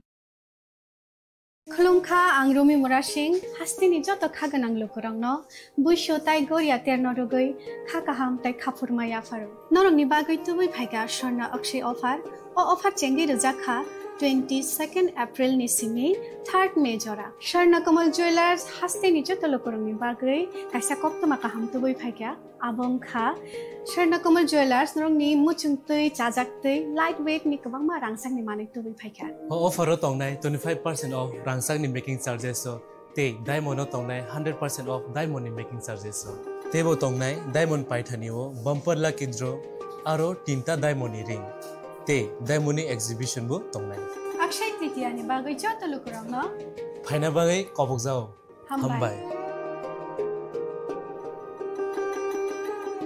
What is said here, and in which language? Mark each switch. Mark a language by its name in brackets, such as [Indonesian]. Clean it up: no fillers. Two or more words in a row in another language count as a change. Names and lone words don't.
[Bodo] खुलुमखा आं रमि मुरासिं हास्तिनि जत खागोनां लोगोरांनो बुइसो ताइ गरिया तेरनरुगै खाकाहाम ताइ खाफुरमाय आफार नरंनि बागै तुबै फाइगा स्वर्णा अक्षय अफार ओ अफार चेंगि रोजाखा 22 एप्रिल नि सिमि 3 मे जरा स्वर्णकमल ज्वेलर्स हास्तिनि जत लोगोरांनि बागै काइसा कप्तमा काहाम तुबै फाइगा आबंखा स्वर्णकमल ज्वेलर्स नरंनि मुचुंतै चाजाक्तै [English] light weight [Bodo] नि गोबां मा रांसांनि माने तुबै फाइगा अफार तंनाय 25% ऑफ रांसांनि [English] making charges [Bodo] ते डायमंड तंनाय 100% ऑफ डायमंड नि [English] making charges [Bodo] तेबो तंनाय डायमंड पाइथानिओ [English] bumper lucky draw [Bodo] आरो 3टा डायमंड नि रिंग ते डायमंड नि एग्जिबिशन बो तंनाय अक्षय तृतीया नि बागै जत लोगोरांनो फाइना बागै कबक जाओ हमबाय